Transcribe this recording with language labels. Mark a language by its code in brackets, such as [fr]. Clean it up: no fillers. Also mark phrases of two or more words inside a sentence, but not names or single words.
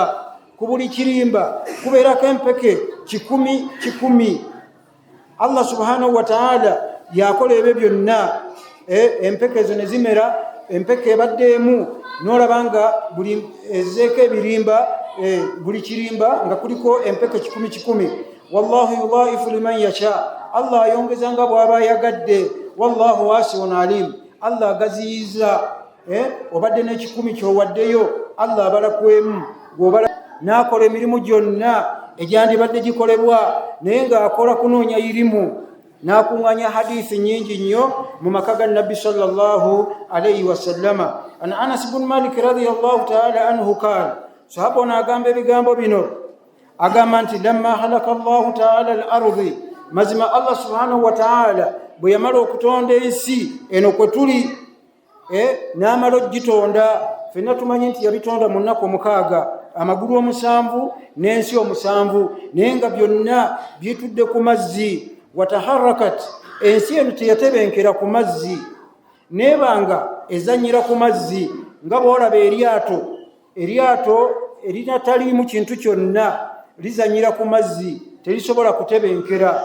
[lg] Ku buli kirimba kubeerako empeke 100. Allah [ar] سبحانه وتعالى [lg] yakola ebyo byonna. Empeke ezo ne zimera, empeke ebaddeemu n'olaba nga buli ezeeko ebirimba buli kirimba nga kuliko empeke 100. [ar] والله يضاعف لمن يشاء. [lg] Allah ayongeza nga bw'aba ayagadde. [ar] والله واسع عليم. Allah agaziyiza. [lg] Obadde ne100 ky'owaddeyo Allah abalakwemu. N'akola emirimu gyonna egyandibadde gikolebwa naye ng'akola kunoonya irimu. N'akuŋŋanya hadithi nnyingi nnyo mu maka ga Nabbi [ar] صلى الله عليه وسلم. عن أنس بن مالك رضي الله تعالى عنه قال, [lg] sahaba n'agamba ebigambo bino, agamba nti [ar] لما خلق الله تعالى الأرض, [lg] mazima Allah [ar] سبحانه وتعالى [lg] bwe yamala okutonda ensi eno kwe tuli, n'amala ogitonda. Ffenna tumanyi nti yabitonda mu nnaku 6, amagulu 7 n'ensi 7, naye nga byonna byitudde ku mazzi. Wataharakat, ensi eno teyatebenkera ku mazzi, nebanga ezanyira ku mazzi nga bw'olaba eryato erinataliimu kintu kyonna lizanyira ku mazzi terisobola kutebenkera.